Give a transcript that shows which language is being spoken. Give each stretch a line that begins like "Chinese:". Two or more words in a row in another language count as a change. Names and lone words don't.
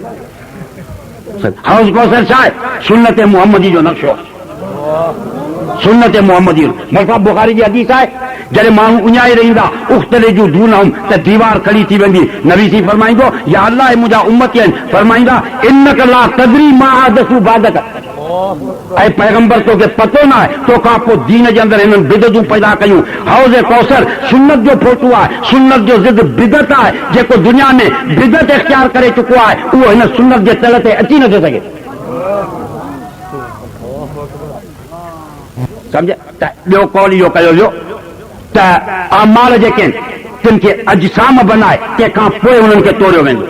Sindhi: हौज़ कौसर छा आहे? सुन्नत मुहम्मदी जो नक्शो, सुन्नत मुहम्मदी। मरफ़ा बुखारी जी हदीस आहे, जॾहिं माण्हू उञाए रहंदा, उख़्तले जूं दूनहुम, त दीवार खड़ी थी वेंदी। नबी सी फरमाईंदो, या अल्लाह मुंहिंजा उम्मती आहिनि, फरमाईंदा
Arabic: إنك لا تدري ما أحدثوا بعدك.
Sindhi: ऐं पैगंबर तोखे पतो न आहे तोखां पोइ दीन जे अंदरि हिननि बिदतूं पैदा कयूं। हौज़ कौसर सुन्नत जो फोटो आहे, सुन्नत जो ज़िद बिदत आहे। जेको दुनिया में बिदत इख्तियार करे चुको आहे, उहो हिन सुन्नत जे तल ते अची नथो सघे। सम्झ त ॿियो कौल इहो कयो वियो त अमाल जेके आहिनि तिन खे अजसाम बनाए, तंहिंखां पोइ उन्हनि खे तोड़ियो वेंदो।